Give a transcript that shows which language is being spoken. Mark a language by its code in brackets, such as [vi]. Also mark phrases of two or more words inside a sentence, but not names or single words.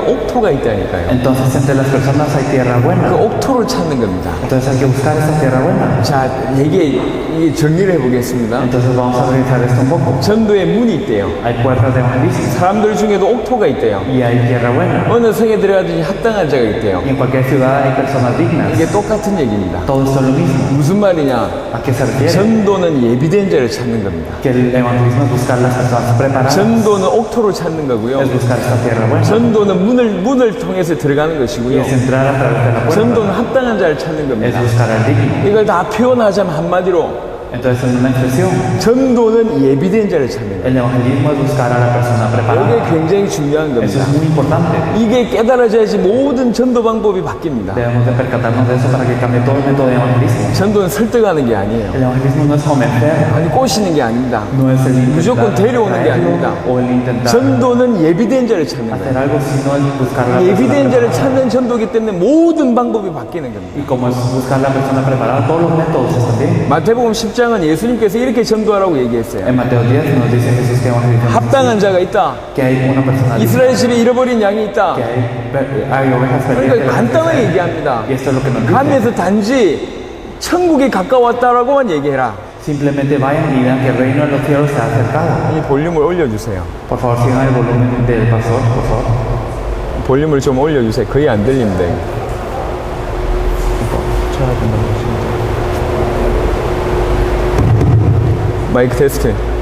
[ko] 옥토가 있다니까요. [es] Entonces entre las personas hay tierra [ko] 그 [es] buena. [ko] 옥토를 찾는 겁니다. [es] Entonces hay que buscar esa tierra buena. [ko] 자, 이게 정리를 해보겠습니다. [es] Entonces vamos a revisar esto un poco. [ko] 전도에 문이 있대요. [es] Hay puertas de evangelismo [ko] 사람들 중에도 옥토가 있대요. [es] y hay tierra buena. [ko] 어느 성에 들어가든지 합당한 자가 있대요. [es] Y en cualquier ciudad hay personas dignas. [ko] 이게 똑같은 얘기입니다. [es] Todo esto es lo mismo. [ko] 무슨 말이냐? [es] ¿A qué se refiere? [ko] 전도는 예비된 자를 찾는 겁니다. [es] Que el evangelismo es buscar las personas preparadas, [ko] 전도는 옥토를 찾는 거고요. [es] es buscar esta tierra buena, [ko] 전도는 문을 통해서 들어가는 [es] y 것이고요. es entrar a través de la [ko] 전도는 [es] puerta, [ko] 합당한 자를 찾는 [es] es [ko] 겁니다. [es] buscar al digno. [ko] 이걸 다 표현하자면 한마디로 [es] Entonces, en una expresión, [ko] 전도는 예비된 자를 찾는 거예요. [es] el evangelismo es buscar a la persona [ko] 이게 [es] preparada. [ko] 굉장히 중요한 [es] Eso [ko] 겁니다. [es] es muy importante. [ko] 이게 깨달아져야지 모든 전도 방법이 바뀝니다. [es] Debemos de percatarnos de eso para que cambie todo el método de evangelismo. [ko] 전도는 설득하는 게 아니에요. [es] El evangelismo no es convencer, [ko] 아니 꼬시는 게 아닙니다. [es] no es el [ko] 무조건 [es] intentar [ko] 데려오는 게 [es] traerlo [ko] 아닙니다. [es] o el intentar [ko] 전도는 예비된 자를 찾는 거예요. [es] hacer algo, sino es buscar a la [ko] 예비된 [es] persona [ko] 자를 [es] preparada. [ko] 찾는 전도기 때문에 모든 방법이 바뀌는 겁니다. [es] Y como es buscar a la persona preparada, todos los métodos están bien. [ko] 마태복음 10장은 예수님께서 이렇게 전도하라고 얘기했어요. [es] En Mateo 10 nos dice Jesús que evangelizamos [ko] 합당한 자가 있다. [es] que hay una persona digna, [ko] 이스라엘 집에 잃어버린 양이 있다. [es] que hay ovejas perdidas. que [ko] 그러니까 [es] las [ko] 간단하게 [es] necesitan. [ko] 얘기합니다. [es] Y esto es lo que nos dice. [ko] 가면서 단지 천국이 가까웠다라고만 얘기해라. [es] Simplemente vayan y vean que el reino de los cielos se ha acercado. [ko] 이 볼륨을 올려주세요. [es] Por favor, sigan el volumen del pastor, por favor. [ko] 볼륨을 좀 올려주세요. 거의 안 들립니다. 마이크 테스트.